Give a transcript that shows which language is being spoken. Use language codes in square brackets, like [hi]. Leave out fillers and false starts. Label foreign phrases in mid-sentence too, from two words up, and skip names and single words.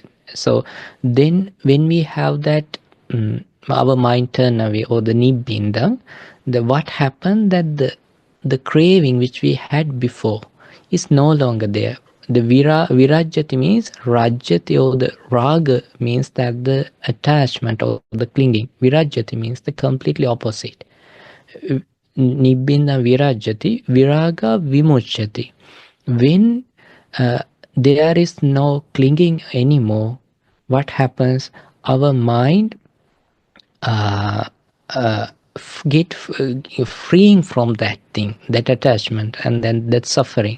[en] So then when we have that our mind turn away, or the nibbinda, the what happened, that the craving which we had before is no longer there. The virajyati means rajyati, or the raga means that the attachment or the clinging. Virajyati means the completely opposite. [pi] Nibbinda virajyati, viraga vimuchyati. When there is no clinging anymore, what happens? Our mind get freeing from that thing, that attachment, and then that suffering.